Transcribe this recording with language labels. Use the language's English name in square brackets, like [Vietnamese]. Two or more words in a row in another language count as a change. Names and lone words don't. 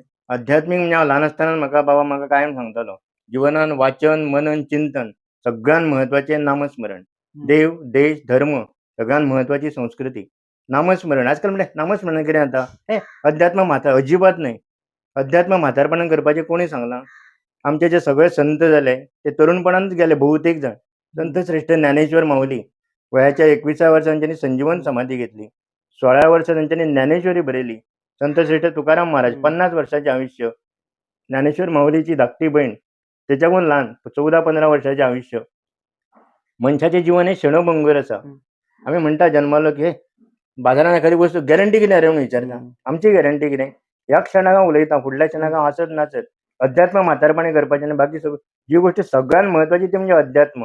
[Konkani] आध्यात्मीक म्हणजे हांव ल्हान आसतना म्हाका कायम सांगतालो, जिवनान वाचन, मनन, चिंतन सगळ्यान महत्वाचें नामस्मरण. देव, देश, धर्म सगळ्यान महत्वाची संस्कृती. नामस्मरण. आजकाल म्हणल्यार नामस्मरण कितें जाता? अध्यात्म अजिबात न्हय. अध्यात्म म्हातारपणान करपाचें कोणी सांगलां? आमचे जे सगळे संत जाले ते तरुणपणानच गेले बहुतेक जाण. संत श्रेष्ठ ज्ञानेश्वर माऊली वयाच्या 21व्या वर्सा तांच्यांनी संजीवन समाधी घेतली. 16व्या वर्सा तांच्यांनी ज्ञानेश्वरी बरयली. संत श्रेष्ठ तुकाराम महाराज 50 वर्षाचें आयुष्य. ज्ञानेश्वर माऊलीची धाकटी बहीण तेच्याकून ल्हान 14-15 वर्षाचें आयुष्य. मनशाचें जीवन हें क्षणभंगूर आसा. आमी म्हणटा जल्मालो की बाजारान एखादी वस्तू गॅरंटी कितें रे म्हणून विचारता. आमची गॅरंटी कितें? ह्या क्षणाक हांव उलयतां, फुडल्या क्षणाक हांव हसत नाचत. अध्यात्म म्हातारपणी करपाचें आनी बाकी सगळें जी गोश्ट सगळ्यान महत्वाची ती म्हणजे अध्यात्म.